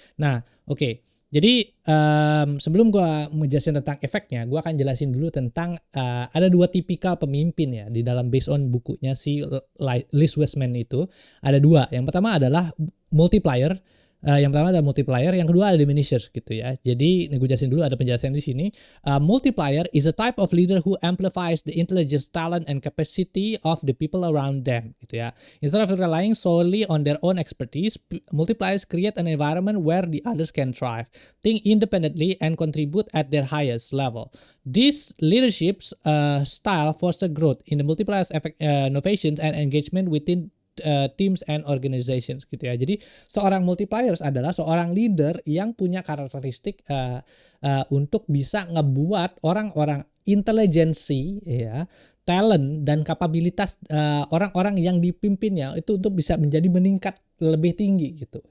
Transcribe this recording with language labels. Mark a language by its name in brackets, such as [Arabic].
[Indonesian] Nah, oke. Jadi sebelum gue menjelaskan tentang efeknya, gue akan jelasin dulu tentang ada dua tipikal pemimpin ya di dalam based on bukunya si Liz Wiseman itu. Ada dua. Yang pertama adalah multiplier. Yang pertama ada multiplier, yang kedua ada diminishers gitu ya. Jadi gue jelasin dulu, ada penjelasan di sini. [English] Multiplier is a type of leader who amplifies the intelligence, talent, and capacity of the people around them [Indonesian] gitu ya. [English] Instead of relying solely on their own expertise, multipliers create an environment where the others can thrive, think independently, and contribute at their highest level. This leadership style foster growth in the multipliers innovations and engagement within teams and organizations [Indonesian] gitu ya. Jadi seorang multipliers adalah seorang leader yang punya karakteristik untuk bisa ngebuat orang-orang intelijensi ya, talent dan kapabilitas orang-orang yang dipimpinnya itu untuk bisa menjadi meningkat lebih tinggi gitu.